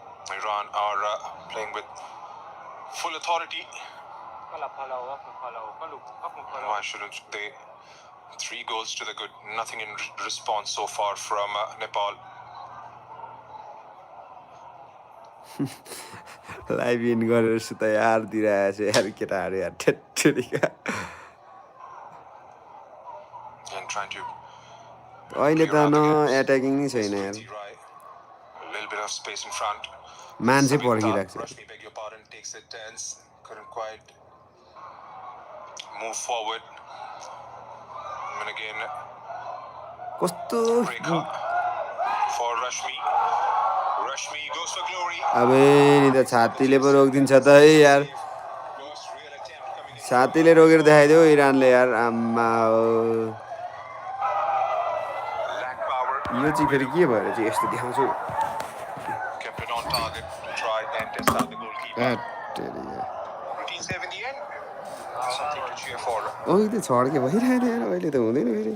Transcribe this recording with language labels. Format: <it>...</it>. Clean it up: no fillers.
<en>Iran are playing with full authority. Why shouldn't they? 3 goals to the good. Nothing in response so far from Nepal.</en> <ne>Live in गरेर सुत यार दिइरहेछ यार केटाहरू यार ठेट्ठेरिका</ne> <en>And trying to</en> <ne>अहिले त न एट्याकिङ नै छैन यार</ne> <en>a little bit of space in front.</en> <ne>मान्छे</ne> <en>Samita,</en> <ne>पर्खिरहेको छ</ne> <en>Rashmi, beg your pardon, takes it tense. Couldn't quite move forward. And again,</en> <ne>कस्तो</ne> <en>Rekha for Rashmi. Rashmi goes for glory.</en> <ne>अबे नि त छातीले पो रोकिदिन्छ त है यार</ne> <en>First real attempt coming in.</en> <ne>छातीले रोकेर देखाइदियो इरानले यार आम्मा हो</ne> <en>Lack power.</en> <ne>यो चाहिँ फेरि के भएर चाहिँ यस्तो देखाउँछु</ne> <en>Kept it on target to try and test out the goalkeeper.</en> <ne>ह्याटेरिका</ne> <en>Routine save in the end. Something to cheer for</en> <ne>अघि त छड्के भइरहेको थियो यार अहिले त हुँदैन फेरि</ne>